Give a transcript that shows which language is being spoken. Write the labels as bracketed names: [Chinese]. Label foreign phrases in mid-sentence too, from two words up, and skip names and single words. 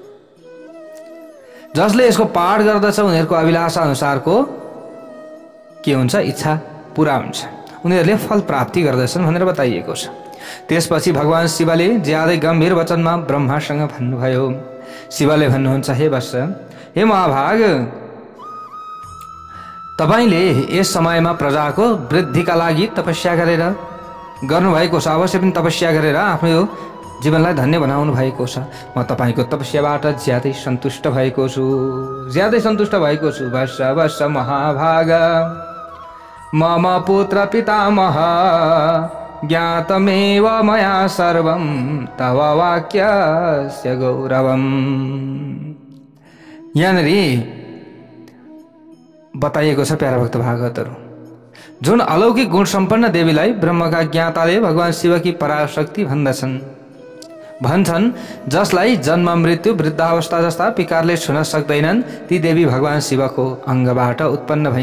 [Nepali] जसले यसको पाठ गर्दछ उनीहरूको अभिलाषा अनुसारको के हुन्छ, इच्छा पूरा हुन्छ, उनीहरूले फल प्राप्ति गर्दछन् भनेर बताइएको छ। त्यसपछि भगवान शिवले ज्यादै गम्भीर वचनमा ब्रह्मासँग भन्नुभयो। शिवले भन्नुहुन्छ, हे वत्स, हे महाभाग, तपाईले यस समयमा प्रजाको वृद्धिका लागि तपस्या गरेर गर्नुभएको छ। अवश्य पनि तपस्या गरेर आफ्नो जीवनलाई धन्य बनाउनु भएको छ। म तपाईको तपस्याबाट ज्यादै सन्तुष्ट भएको छु, ज्यादै सन्तुष्ट भएको छु। [Sanskrit] वत्स वत्स महाभाग, मम पुत्र पितामह ज्ञातमेव मया सर्वं तव वाक्यस्य गौरवम्। [Nepali] यहाँनिर बताइएको छ प्यारा भक्त भागवतहरू, जुन अलौकिक गुण सम्पन्न देवीलाई ब्रह्मका ज्ञाताले भगवान शिवकी पराशक्ति भन्छन्, जसलाई जन्म मृत्यु वृद्धावस्था जस्ता विकारले छुन सक्दैनन्, ती देवी भगवान शिवको अङ्गबाट उत्पन्न भइन्।